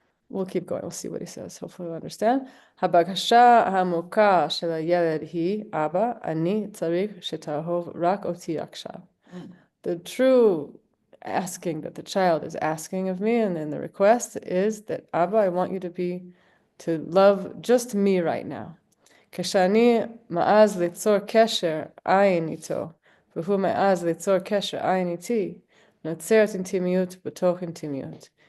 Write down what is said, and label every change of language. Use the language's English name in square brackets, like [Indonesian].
[English] We'll keep going. We'll see what he says. Hopefully we'll understand. [Hebrew] הבקשה העמוקה של הילד היא, אבא, אני צריך שתאהוב רק אותי עכשיו. [English] The true asking that the child is asking of me, and then the request is that, Abba, I want you to love just me right now. [Hebrew] כשאני מעז ליצור קשר עין איתו, והוא מעז ליצור קשר עין איתי, נוצרת אינטימיות בתוך אינטימיות.